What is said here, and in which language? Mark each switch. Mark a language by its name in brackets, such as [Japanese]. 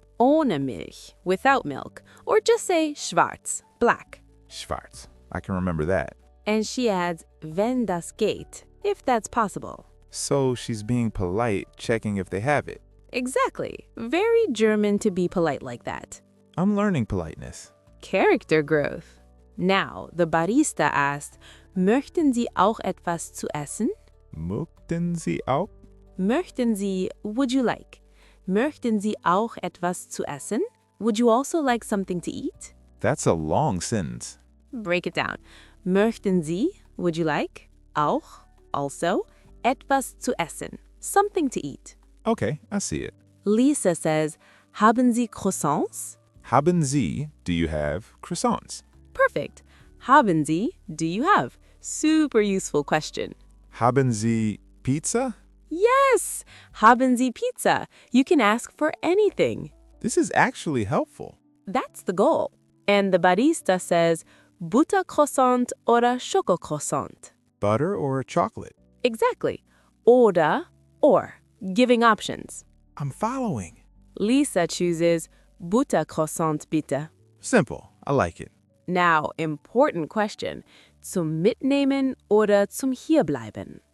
[German] Ohne Milch, [English] without milk, or just say schwarz, black. [German] Schwarz. [English] I can remember that. And she adds, [German] wenn das geht, [English] if that's possible. So she's being polite, checking if they have it. Exactly. Very German to be polite like that. I'm learning politeness. Character growth. Now, the barista asked, [German] möchten Sie auch etwas zu essen? Möchten Sie auch? Möchten Sie, [English] would you like? [German] Möchten Sie auch etwas zu essen? [English] Would you also like something to eat? That's a long sentence. Break it down. [German] Möchten Sie, [English] would you like? [German] Auch, [English] also, [German] etwas zu essen, [English] something to eat. Okay, I see it. Lisa says, [German] haben Sie Croissants? Haben Sie, [English] do you have croissants? Perfect. [German] Haben Sie, [English] do you have? Super useful question. [German] Haben Sie pizza? [English] Yes! [German] Haben Sie Pizza? [English] You can ask for anything. This is actually helpful. That's the goal. And the barista says, [German] Buttercroissant oder Schokocroissant. [English] Butter or chocolate? Exactly. Oder, or, giving options. I'm following. Lisa chooses Buttercroissant bitte. Simple. I like it. Now, important question. [German] Zum Mitnehmen oder zum Hierbleiben?